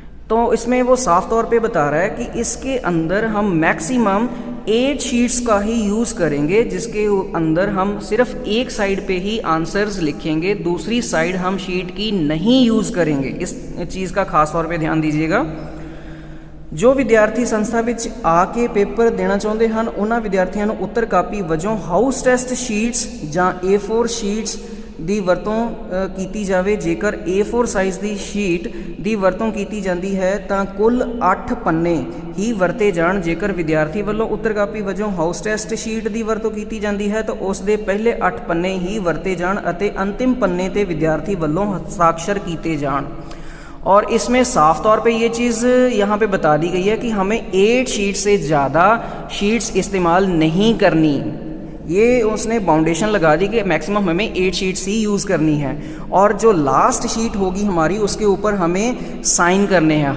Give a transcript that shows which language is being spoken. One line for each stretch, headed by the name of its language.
Hindi: तो इसमें वो साफ तौर पे बता रहा है कि इसके अंदर हम मैक्सिमम 8 शीट्स का ही यूज़ करेंगे, जिसके अंदर हम सिर्फ एक साइड पे ही आंसर्स लिखेंगे, दूसरी साइड हम शीट की नहीं यूज़ करेंगे। इस चीज़ का खास तौर पे ध्यान दीजिएगा। जो विद्यार्थी संस्था
Punjabi: ਵਿੱਚ ਆ ਕੇ ਪੇਪਰ ਦੇਣਾ ਚਾਹੁੰਦੇ ਹਨ ਉਹਨਾਂ ਵਿਦਿਆਰਥੀਆਂ ਨੂੰ ਉੱਤਰ ਕਾਪੀ ਵਜੋਂ ਹਾਊਸ ਟੈਸਟ ਸ਼ੀਟਸ ਜਾਂ A4 ਸ਼ੀਟਸ ਦੀ ਵਰਤੋਂ ਕੀਤੀ ਜਾਵੇ। ਜੇਕਰ A4 ਸਾਈਜ਼ ਦੀ ਸ਼ੀਟ ਦੀ ਵਰਤੋਂ ਕੀਤੀ ਜਾਂਦੀ ਹੈ ਤਾਂ ਕੁੱਲ 8 ਪੰਨੇ ਹੀ ਵਰਤੇ ਜਾਣ। ਜੇਕਰ ਵਿਦਿਆਰਥੀ ਵੱਲੋਂ ਉੱਤਰ ਕਾਪੀ ਵਜੋਂ ਹਾਊਸ ਟੈਸਟ ਸ਼ੀਟ ਦੀ ਵਰਤੋਂ ਕੀਤੀ ਜਾਂਦੀ ਹੈ ਤਾਂ ਉਸ ਦੇ ਪਹਿਲੇ 8 ਪੰਨੇ ਹੀ ਵਰਤੇ ਜਾਣ ਅਤੇ ਅੰतिम ਪੰਨੇ ਤੇ ਵਿਦਿਆर्थी ਵੱਲੋਂ हस्ताक्षर ਕੀਤੇ ਜਾਣ।
Hindi: और इसमें साफ तौर पे ये चीज़ यहाँ पे बता दी गई है कि हमें 8 शीट से ज़्यादा शीट्स इस्तेमाल नहीं करनी। ये उसने बाउंडेशन लगा दी कि मैक्सिमम हमें 8 शीट्स ही यूज़ करनी है और जो लास्ट शीट होगी हमारी उसके ऊपर हमें साइन करने हैं।